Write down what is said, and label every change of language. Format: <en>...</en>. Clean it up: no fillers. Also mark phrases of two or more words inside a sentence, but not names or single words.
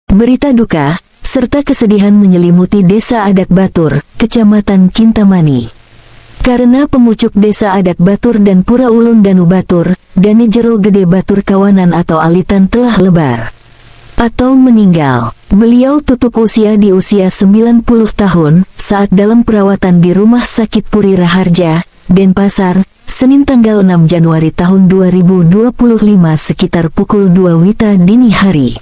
<id>Berita duka, serta kesedihan menyelimuti Desa Adak Batur, Kecamatan Kintamani. Karena pemucuk Desa Adak Batur dan Pura Ulun Danu Batur, Dani Jero Gede Batur Kawanan atau Alitan telah lebar atau meninggal. Beliau tutup usia di usia 90 tahun saat dalam perawatan di Rumah Sakit Puri Raharja, Denpasar, Senin tanggal 6 Januari tahun 2025 sekitar pukul 2 WITA dini hari.</id>